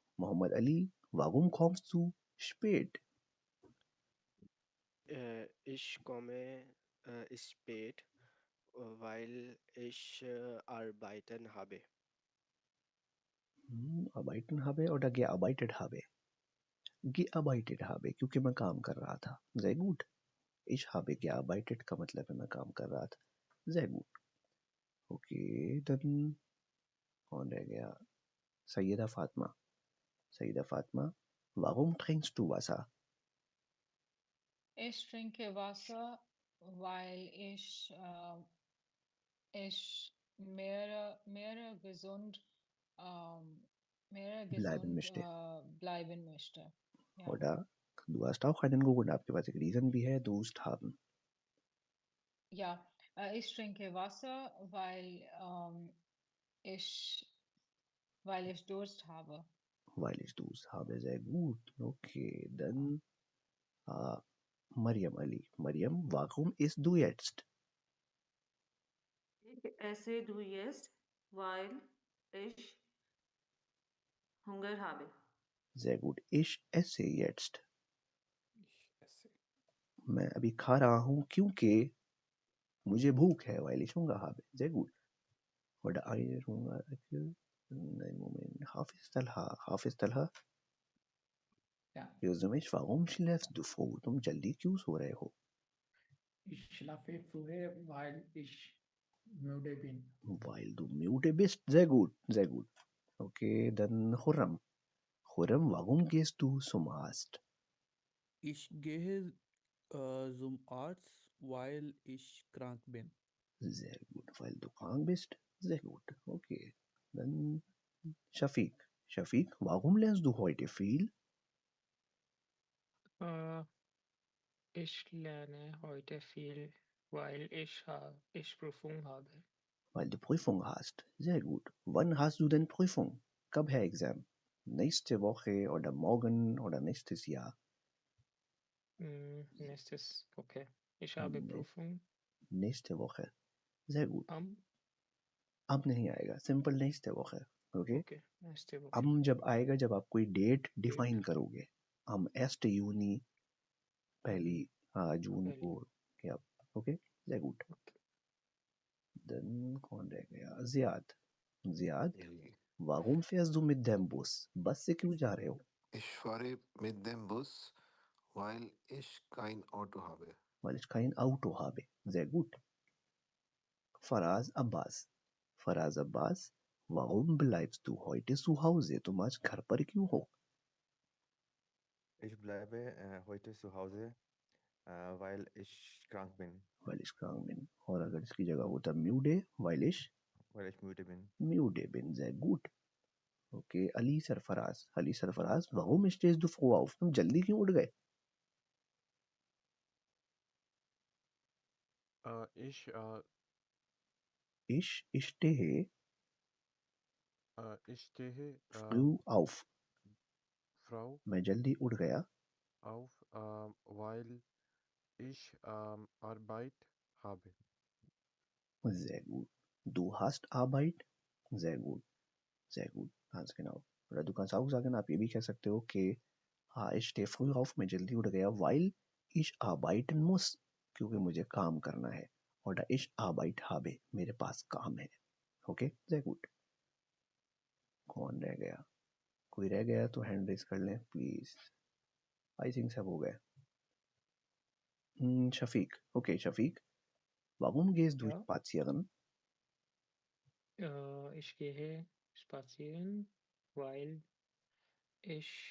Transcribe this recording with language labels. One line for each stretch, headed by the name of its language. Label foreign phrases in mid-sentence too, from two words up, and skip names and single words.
German: Muhammad Ali, warum kommst du spät? Ich komme spät, weil ich arbeiten habe. Arbeiten habe oder gearbeitet habe? Gearbeitet habe,
Hindi: क्योंकि मैं काम कर रहा था.
German: Sehr gut. Ich habe gearbeitet
Hindi: का मतलब है मैं काम कर रहा था.
German: Sehr gut. Okay, dann
Hindi: कौन रह गया? सैयदा फातिमा. सैयदा फातिमा,
German: warum trinkst du Wasser? Ich trinke Wasser, weil ich mehr gesund, Bleiben möchte. bleiben möchte. Ja. Oder du hast auch einen Grund,
Hindi: आपके पास एक रीजन भी है,
German: Durst haben. Ja, ich trinke Wasser, weil ich Durst habe. Weil ich Durst habe. Sehr gut. Okay, dann Mariam Ali. Mariam, warum isst du jetzt? Ich esse du jetzt, weil ich Hunger habe. Sehr gut. Ich esse jetzt. Ich esse.
Hindi: मैं अभी खा रहा हूँ क्योंकि मुझे भूख है.
German: weil ich Hunger habe. Sehr gut. Oder eine Hunger. Nein, Moment. Hafiz Talha. Ja, Yosumish, warum schläfst du früh?
Hindi: तुम जल्दी क्यों सो रहे हो?
German: ich schlafe früher, weil ich müde bin. Weil du müde bist. Sehr gut. Sehr gut. Okay, dann Khurram. Khurram, warum gehst du zum Arzt? Ich gehe zum Arzt, weil ich krank bin. Sehr gut. Weil du krank bist? Sehr gut. Okay. Dann Shafiq. Shafiq, warum lernst du heute viel? Ich lerne heute viel, weil ich Prüfung habe. Weil du Prüfung hast. Sehr gut. Wann hast du denn Prüfung?
Hindi: कब है Exam?
German: Nächste Woche oder morgen oder nächstes Jahr? Okay. Ich habe Nee, Prüfung nächste Woche. Sehr gut. am
Hindi: अब नहीं आएगा. सिंपल
German: nächste Woche.
Hindi: Okay?
German: okay, nächste Woche.
Hindi: अब जब आएगा जब आप कोई डेट Date डिफाइन करोगे. हम 1. यूनी पहली जून पहली. को क्या? ओके?
German: Sehr gut. Okay.
Hindi: Dann कौन रह गया? Ziad. Ziad, जी
German: warum fährst du mit dem Bus?
Hindi: बस से क्यों जा रहे हो?
German: Ich fahre mit dem Bus, weil ich kein Auto habe. Weil ich kein Auto habe. Sehr gut. Faraz Abbas. Faraz Abbas, warum bleibst du heute zu Hause?
Hindi: तुम आज घर पर क्यों हो?
German: Ich bleibe heute zu Hause, weil ich krank bin, Weil ich krank bin.
Hindi: और अगर इसकी जगह होता
German: müde, weil ich weil ich müde bin. müde bin. Sehr gut. Okay, Ali Sarfaraz. Ali Sarfaraz, warum stehst du früh auf?
Hindi: तुम जल्दी क्यों उठ गए?
German: Ich Ich stehe stehe früh auf. Frau
Hindi: मैं जल्दी उठ गया
German: auf, weil ich Arbeit habe. Sehr gut. Du hast Arbeit? Sehr gut. Sehr gut. Ganz genau. Oder du kannst auch sagen,
Hindi: आप ये भी कह सकते हो कि
German: ich stehe früh auf,
Hindi: मैं जल्दी उठ गया,
German: weil ich arbeiten muss,
Hindi: क्योंकि मुझे काम करना है.
German: Oder ich Arbeit habe,
Hindi: मेरे पास काम है.
German: Okay? Sehr gut.
Hindi: कौन रह गया? कोई रह गया तो
English: hand raise
Hindi: कर लें प्लीज.
English: I think
Hindi: सब हो गए.
German: Shafiq. Okay, Shafiq. Warum gehst du Ja, spazieren? ich gehe spazieren, weil ich